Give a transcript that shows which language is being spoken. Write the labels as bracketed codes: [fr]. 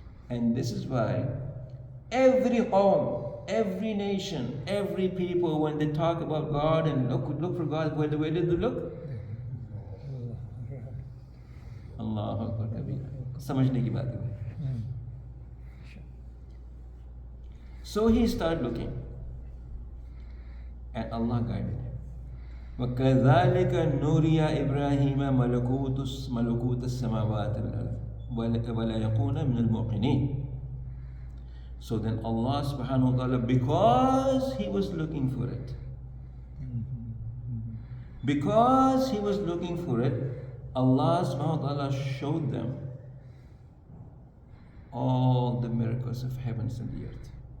[en] And this is why every home, every nation, every people, when they talk about God and look for God, where did they look? [ur] Allahu Akbar kabira. Samajhne ki baat hai. [en] So he started looking, and Allah guided him. [ar] وكذلك نوري إبراهيم ملكوت السماوات والأرض ولا يكون من الموقنين. [en] So then Allah subhanahu wa ta'ala, because He was looking for it, because He was looking for it, Allah subhanahu wa ta'ala showed them all the miracles of heavens and the earth.